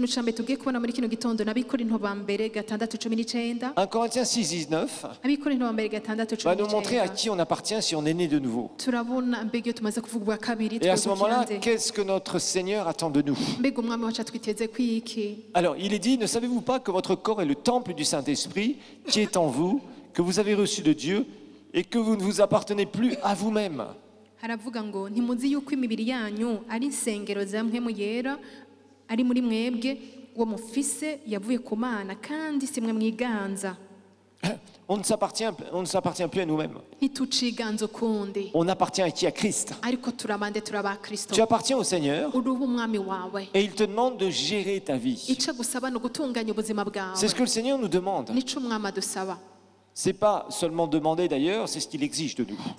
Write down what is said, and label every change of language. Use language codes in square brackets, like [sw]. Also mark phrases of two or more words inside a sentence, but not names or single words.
[fr] 1 Corinthiens 6, 19 va nous montrer à qui on appartient si on est né de nouveau. Et à ce moment-là, qu'est-ce que notre Seigneur attend de nous? Alors, il est dit, ne savez-vous pas que votre corps est le temple du Saint-Esprit qui est en vous, que vous avez reçu de Dieu et que vous ne vous appartenez plus à vous-même? [rn] Haravuga ngo ntimuzi yuko imibiri yanyu ari insengero za mpemu yera ari muri mwebwe uwo mufise yavuye ku Mana kandi simwe mwiganza. [fr] On ne s'appartient plus à nous-mêmes. On appartient à qui? À Christ. Tu appartiens au Seigneur et il te demande de gérer ta vie. C'est ce que le Seigneur nous demande. Ce n'est pas seulement demander d'ailleurs, c'est ce qu'il exige de nous.